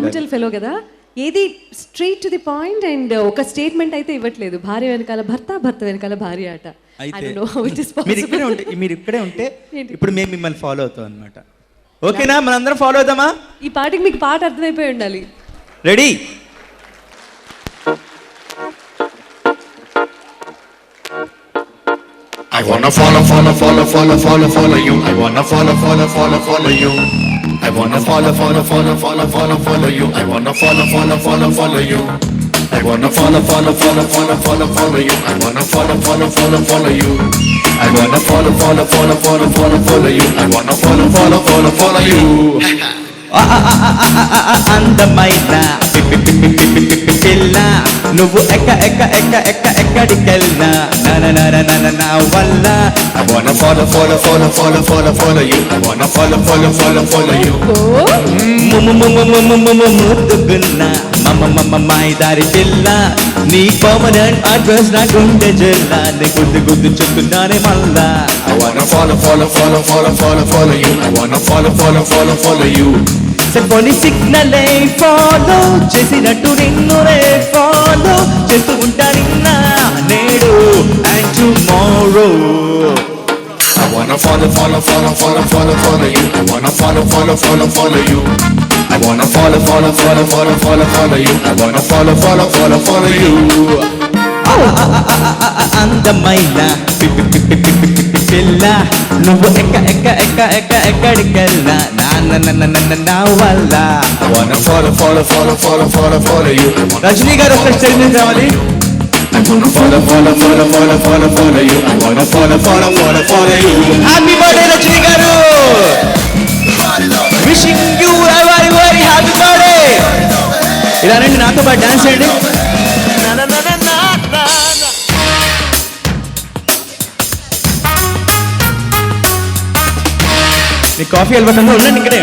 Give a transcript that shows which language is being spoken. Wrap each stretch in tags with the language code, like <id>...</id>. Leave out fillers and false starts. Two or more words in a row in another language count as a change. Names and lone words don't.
<en>committal fellow</en> <te>కదా, ఏది</te> <en>straight to the point and</en> <te>ఒక స్టేట్మెంట్ అయితే ఇవ్వట్లేదు. భార్య వెనకాల భర్త, భర్త వెనకాల భార్య అట. అయితే మీరు ఇక్కడే ఉంటే ఇప్పుడు మేము మిమ్మల్ని ఫాలో అవుతాం అనమాట. ఓకేనా? మనందరం ఫాలో అవుతామా? ఈ పాటకి మీకు పాట అర్థమైపోయి ఉండాలి. రెడీ?</te> <en>I wanna follow, follow, follow, follow, follow, follow you. I wanna follow, follow, follow, follow you. I wanna follow, follow, follow, follow, follow, follow you. I wanna follow, follow, follow, follow you. I wanna follow, follow, follow, follow, follow, follow you. I wanna follow, follow, follow, follow you. I wanna follow, follow, follow, follow, follow, follow you. I wanna follow, follow, follow, follow you.</en> <te>అందమైన పిల్ల నువ్వు ఎక్కడికెళ్ళా నా వల్ల.</te> <en>I wanna follow, follow, follow, follow, follow, follow you. I wanna follow, follow, follow, follow you.</en> <te>ముద్దుగున్న మైదారి పిల్ల నీ</te> <en>permanent address</en> <te>నా గుండె జిల్లా నీ గుద్దు చెప్తున్నానే మళ్ళా.</te> <en>I wanna follow, follow, follow, follow, follow, follow you. I wanna follow, follow, follow, follow you.</en> <te>సెల్ఫోని సిగ్నల్ ఫాలో చేసినట్టు నిన్ను ఫాలో చేస్తూ ఉంటా నిన్న నేడు</te> <en>and tomorrow. I wanna follow, follow, follow, follow, follow, follow you. I wanna follow, follow, follow, follow you. I wanna follow, follow, follow, follow, follow, follow you. I wanna follow, follow, follow, follow you.</en> <te>అందమైన పిల్ల నువ్వు ఎక్కడికెళ్ళా నా వల్ల.</te> <en>I wanna follow, follow, follow, follow, follow, follow you.</en> <te>రజనీ గారు ఒక స్టేజ్ మీద రావాలి.</te> <en>I wanna follow, follow, follow, follow, follow, follow you. I wanna follow, follow, follow, follow you. Happy birthday రజనీ గారు. wishing you very very happy birthday.</en> <te>ఇలా రండి నాతో పాటు డాన్స్ చేయండి. నీ కాఫీ అలవాటు ఉండండి ఇక్కడే.</te>